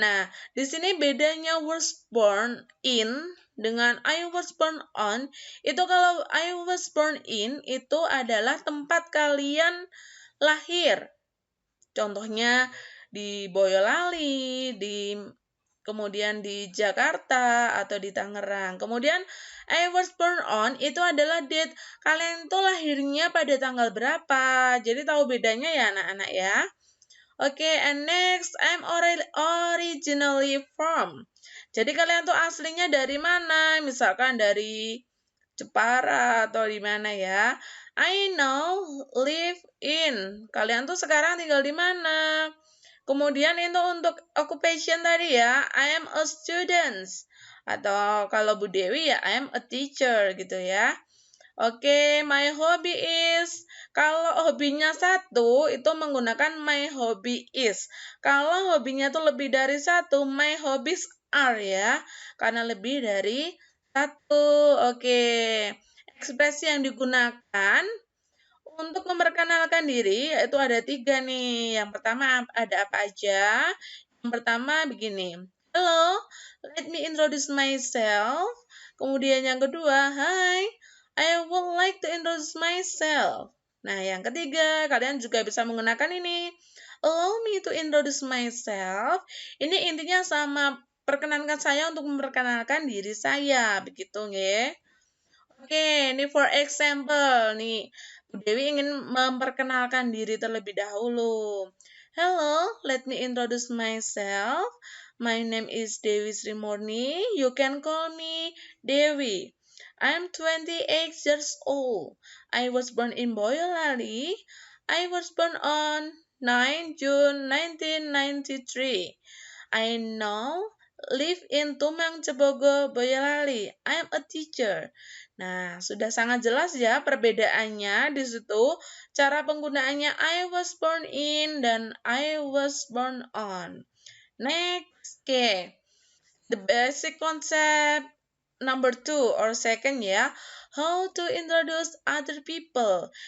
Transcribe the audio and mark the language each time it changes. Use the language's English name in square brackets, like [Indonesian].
[Indonesian] Nah, di sini bedanya [English] was born in [Indonesian] dengan [English] I was born on. [Indonesian] Itu kalau [English] I was born in [Indonesian] itu adalah tempat kalian lahir. Contohnya di Boyolali, kemudian di Jakarta atau di Tangerang. Kemudian [English] I was born on [Indonesian] itu adalah date. Kalian tuh lahirnya pada tanggal berapa? Jadi tahu bedanya ya anak-anak ya. [English] Oke, and next I'm originally from. [Indonesian] Jadi kalian tuh aslinya dari mana? Misalkan dari Jepara atau di mana ya? [English] I now live in. [Indonesian] Kalian tuh sekarang tinggal di mana? Kemudian itu untuk occupation tadi ya, [English] I am a student. [Indonesian] Atau kalau Bu Dewi ya, [English] I am a teacher [Indonesian] gitu ya. [English] Oke, my hobby is. [Indonesian] Kalau hobinya satu, itu menggunakan [English] my hobby is. [Indonesian] Kalau hobinya tuh lebih dari satu, [English] my hobbies are [Indonesian] ya. Karena lebih dari satu. Oke, ekspresi yang digunakan untuk memperkenalkan diri itu ada 3 nih. Yang pertama ada apa aja? Yang pertama begini. [English] Hello, let me introduce myself. [Indonesian] Kemudian yang kedua, [English] hi, I would like to introduce myself. [Indonesian] Nah, yang ketiga, kalian juga bisa menggunakan ini. [English] Allow me to introduce myself. [Indonesian] Ini intinya sama perkenankan saya untuk memperkenalkan diri saya, begitu nggih. Oke, ini [English] for example [Indonesian] nih. Bu Dewi ingin memperkenalkan diri terlebih dahulu. [English] Hello, let me introduce myself. My name is Dewi Sri Murni. You can call me Dewi. I'm 28 years old. I was born in Boyolali. I was born on 9 June 1993. I now live in Tumang Cebogo, Boyolali. I am a teacher. [Indonesian] Nah, sudah sangat jelas ya perbedaannya di situ. Cara penggunaannya [English] I was born in [Indonesian] dan [English] I was born on. Next, okay. The basic concept number 2 or second ya. How to introduce other people.